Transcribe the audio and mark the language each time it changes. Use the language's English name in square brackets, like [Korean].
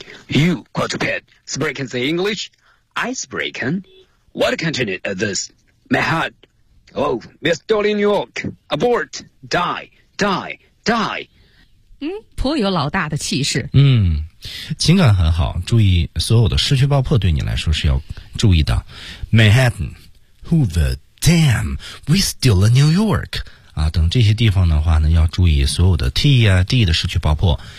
[English] You quadruped speckon say English? I speckon. What continent is this? Manhattan. Oh, we're still in New York. Abort. Die. [Chinese] 嗯，颇有老大的气势。嗯，情感很好，注意所有的失去爆破对你来说是要注意的。 [English] Manhattan, who the damn, we still in New York. [Chinese] 啊，等这些地方的话呢，要注意所有的 T 啊 D 的失去爆破。